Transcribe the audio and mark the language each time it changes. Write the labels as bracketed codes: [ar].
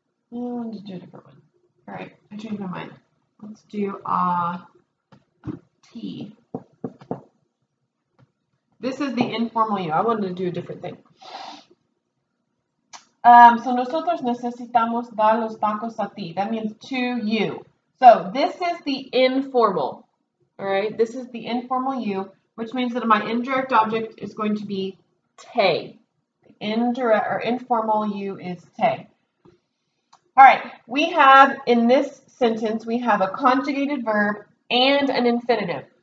[en] Let's do a different one. All right, I changed my mind. Let's do a T. This is the informal you. I wanted to do a different thing. [es] So nosotros necesitamos dar los tacos a ti. [en] That means to you. So this is the informal. All right, this is the informal you, which means that my indirect object is going to be te. Indirect or informal you is te. All right, we have in this sentence, we have a conjugated verb and an infinitive.